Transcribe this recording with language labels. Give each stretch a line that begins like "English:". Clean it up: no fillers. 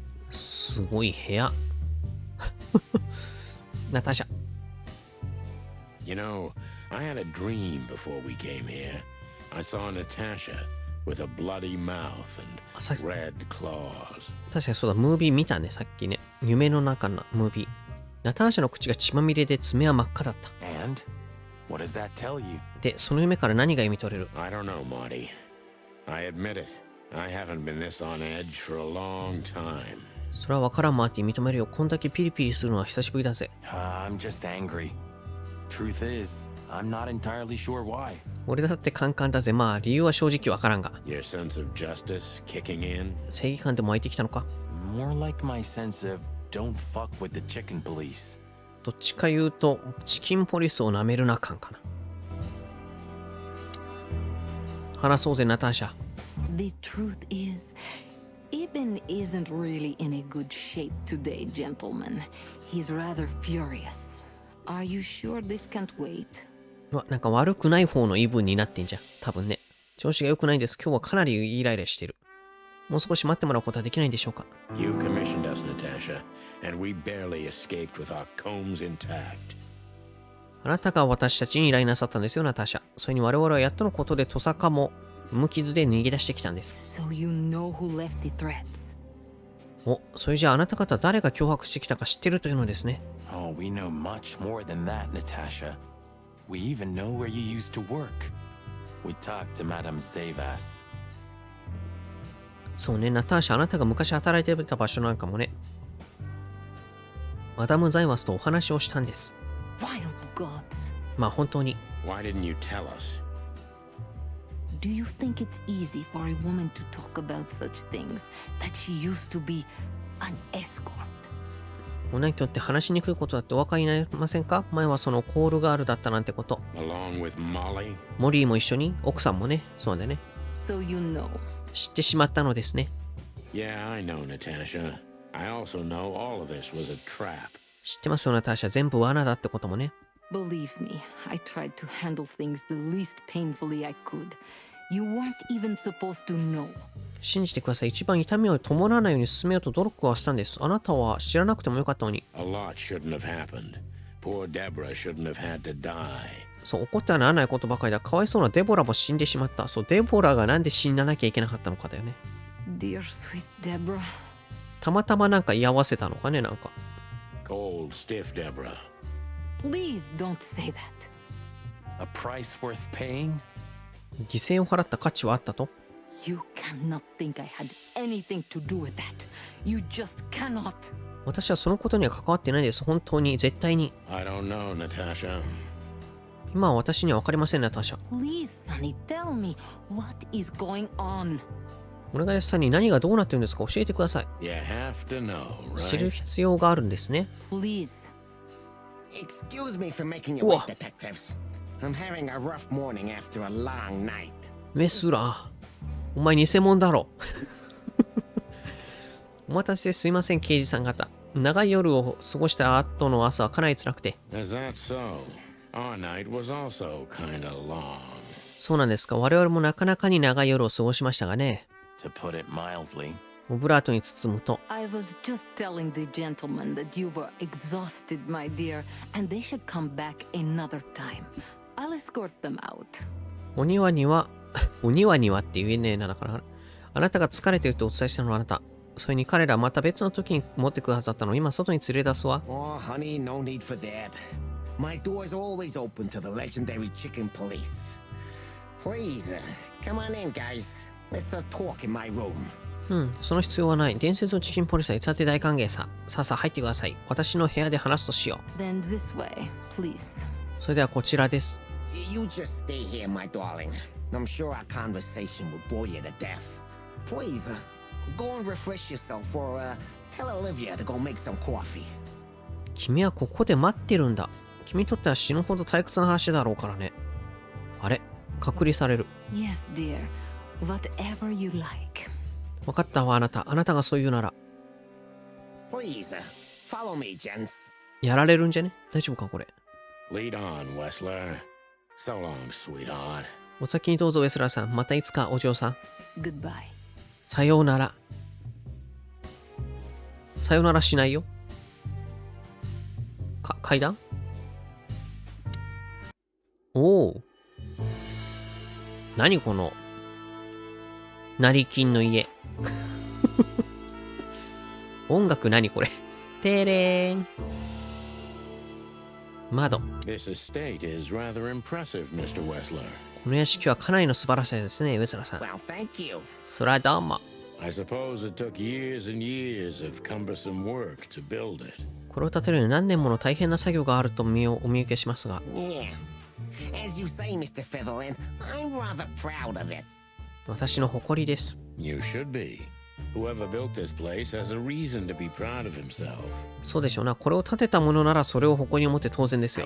Japanese: すごい部屋。ナターシャ。
English: You know, I had a dream before we came here. I saw Natasha with a bloody mouth and red claws.
Japanese: 確かにそうだ、ムービー見たね、さっきね。夢の中のムービー。ナターシャの口が血まみれで爪は真っ赤だった。
English: And what does that tell you?
Japanese: で、その夢から何が読み取れる？
English: I don't know, Marty. I admit it. I haven't been this on edge for a long time.
Japanese: それは分からん、マーティ。認めるよ。こんだけピリピリするのは久しぶりだぜ。
English: I'm just angry. Truth is, I'm not entirely sure why.
Japanese: 俺だってカンカンだぜ。まあ、理由は正直分からんが。
English: Your sense of justice kicking in?
Japanese: 正義感でも湧いてきたのか？
English: More like my sense of don't fuck with the chicken police.
Japanese: どっちか言うと、チキンポリスを舐めるな感かな。話そうぜ、ナターシャ。
English: The truth is, Ibn isn't really in a good shape today, gentlemen. He's rather furious. Are you sure this can't wait?
Japanese: うわ、なんか悪くない方のイブンになってんじゃん。多分ね。調子が良くないんです。今日はかなりイライラしてる。もう少し待ってもらうことはできないんでしょうか。
English: You commissioned us, Natasha, and we barely escaped with our combs intact.
Japanese: あなたが私たちに依頼なさったんですよ、ナターシャ。それに我々はやっとのことでトサカも無傷で逃げ出してきたんです。
English: So you know who left the threats?
Japanese: お、それじゃああなた方誰が脅迫してきたか知ってるというのですね。
English: Oh, we know much more than that, Natasha. We even know where you used to work. We talked to Madame Savas.
Japanese: そうね、ナターシャ、あなたが昔働いてた場所なんかもね。マダム・ザイワスとお話をしたんです。
English: Wild gods.
Japanese: まあ本当に。
English: Why didn't you tell us? Do you think it's easy for a woman to talk about such things that she used to be an escort?
Japanese: 女にとって話しにくいことだってお分かりになりませんか？前はそのコールガールだったなんてこと。
English: Along with Molly?
Japanese: モリーも一緒に、奥さんもね、そうだね。
English: So you know.
Japanese: 知ってしまったのですね。
English: Yeah, I know, Natasha. I also know all of this was a trap.
Japanese: 知ってますよ、ナターシャ。全部罠だってこともね。
English: Believe me, I tried to handle things the least painfully I could. You weren't even supposed to know.
Japanese: 信じてください。一番痛みを伴わないように進めようと努力はしたんです。あなたは知らなくてもよかったのに。
English: A lot shouldn't have happened. Poor Deborah shouldn't have had to die.
Japanese: そう、怒ってはならないことばかりだ。かわいそうなデボラも死んでしまった。そう、デボラがなんで死ななきゃいけなかったのかだよね。
English: Dear sweet Deborah.
Japanese: たまたまなんか居合わせたのかね、なんか。
English: Cold, stiff Deborah. Please don't say that. A price worth paying?
Japanese: 犠牲を払った価値はあったと。
English: You cannot think I had anything to do with that. You just cannot.
Japanese: 私はそのことには関わってないです。本当に、絶対に。
English: I don't know, Natasha.
Japanese: 今は私には分かりません、ナターシャ。
English: Please, Sonny, tell me what is going on.
Japanese: お願いです、サニー。何がどうなってるんですか？教えてください。
English: You have to know,
Japanese: 知る
English: right?
Japanese: 必要があるんですね。
English: Please. Excuse me for making you wait, detectives. I'm having a rough morning after a long night.
Japanese: ウェスラー。お前偽物だろ。お待たせすいません、刑事さん方。長い夜を過ごした後の朝はかなり辛くて。
English: Is that so? Our night was also kinda long.
Japanese: そうなんですか。我々もなかなかに長い夜を過ごしましたがね。
English: To put it mildly.
Japanese: オブラートに包むと。
English: I was just telling the gentlemen that you were exhausted, my dear, and they should come back another time. I'll escort them out.
Japanese: お庭にはって言えねえな、だから。あなたが疲れているとお伝えしたのはあなた。それに彼らはまた別の時に持ってくるはずだったのを今外に連れ出すわ。
English: Oh, honey, no need for that. My door's always open to the legendary chicken police. Please, come on in, guys. Let's talk in my room.
Japanese: その必要はない。伝説のチキンポリスはいつだって大歓迎さ。さあさあ入ってください。私の部屋で話すとしよう。
English: Then this way, please.
Japanese: それではこちらです。
English: You just stay here, my darling. I'm sure our conversation will bore you to death. Please, go and refresh yourself or tell Olivia to go make some coffee.
Japanese: 君はここで待ってるんだ。君にとっては死ぬほど退屈な話だろうからね。あれ、隔離される。
English: Yes, dear. Whatever you like.
Japanese: 分かったわ、あなた。あなたがそう言うなら。
English: Please, follow me, gents.
Japanese: やられるんじゃね？大丈夫か、これ。
English: Lead on, Wessler. So long, sweetheart.
Japanese: お先にどうぞ、ウェスラーさん。またいつか、お嬢さん。
English: Goodbye.
Japanese: さようなら。さようならしないよ。階段？おお。何この成金の家。音楽何これ。てれーん。窓。
English: This estate is rather impressive, Mr. Wessler.
Japanese: この屋敷はかなりの素晴らしさですね、ウェスラーさん。
English: Well, thank you.
Japanese: そらどうも。
English: I suppose it took years and years of cumbersome work to build it.
Japanese: これを建てるのに何年もの大変な作業があるとお見受けしますが。
English: Yeah. As you say, Mr. Fiddleland, I'm rather proud of it.
Japanese: 私の誇りです。
English: You should be. Whoever built this place has a reason to be proud of himself.
Japanese: そうでしょうな。これを建てたものならそれを誇りに持って当然ですよ。